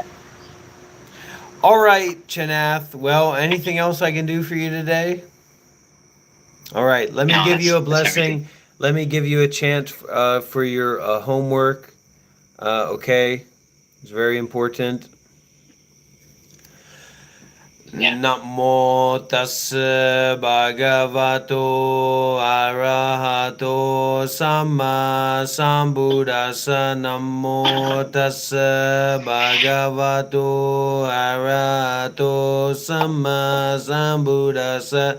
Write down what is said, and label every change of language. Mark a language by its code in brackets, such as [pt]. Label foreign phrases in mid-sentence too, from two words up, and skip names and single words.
[en] All right, Chanath. Well, anything else I can do for you today? All right, let me give you a blessing. Let me give you a chant for your homework. Okay, it's very important. [pi] Namo tassa bhagavato arahato samma sambuddhassa. Namo tassa bhagavato arahato samma sambuddhassa.